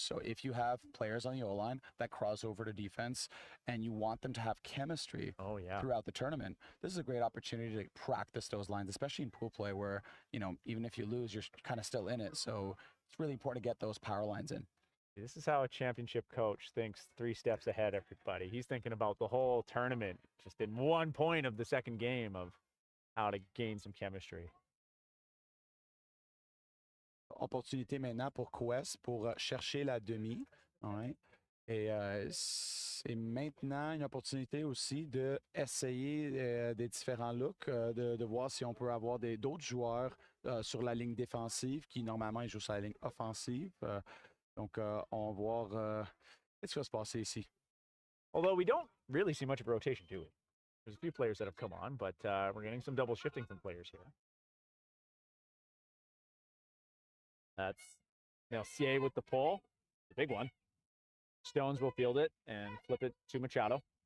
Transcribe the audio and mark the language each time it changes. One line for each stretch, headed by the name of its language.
English: So if you have players on the O-line that cross over to defense and you want them to have chemistry throughout the tournament, this is a great opportunity to practice those lines, especially in pool play where, even if you lose, you're kind of still in it. So it's really important to get those power lines in. This is how a championship coach thinks 3 steps ahead, everybody. He's thinking about the whole tournament, just in one point of the second game of how to gain some chemistry.
French: Opportunité maintenant pour Quest pour chercher la demi. Ouais. Et c'est maintenant une opportunité aussi d'essayer des différents looks, de voir si on peut avoir d'autres joueurs sur la ligne défensive qui normalement ils jouent sur la ligne offensive. Donc, on va voir qu'est-ce qui va se passer ici.
English: Although we don't really see much of a rotation, do we? There's a few players that have come on, but we're getting some double shifting from players here. That's Mercier with the pull, the big one. Stones will field it and flip it to Machado.